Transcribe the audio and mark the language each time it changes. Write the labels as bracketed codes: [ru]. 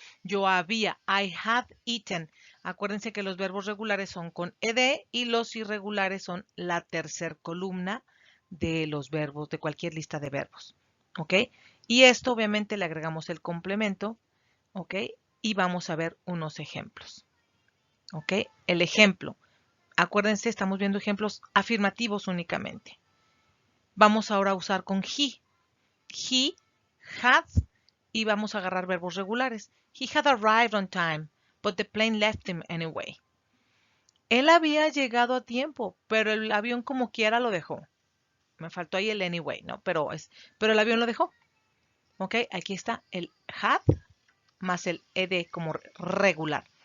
[es] Yo había, [en] I had eaten. [es] Acuérdense que los verbos regulares son con ed y los irregulares son la tercer columna de los verbos, de cualquier lista de verbos, ¿ok? Y esto obviamente le agregamos el complemento, ¿ok? Y vamos a ver unos ejemplos, ¿ok? El ejemplo, acuérdense, estamos viendo ejemplos afirmativos únicamente. Vamos ahora a usar con he. [en] He had [es] y vamos a agarrar verbos regulares. [en] He had arrived on time, but the plane left him anyway. [es] Él había llegado a tiempo, pero el avión como quiera lo dejó. Me faltó ahí el anyway, ¿no? Pero el avión lo dejó. ¿Ok? Aquí está el had más el ed como regular.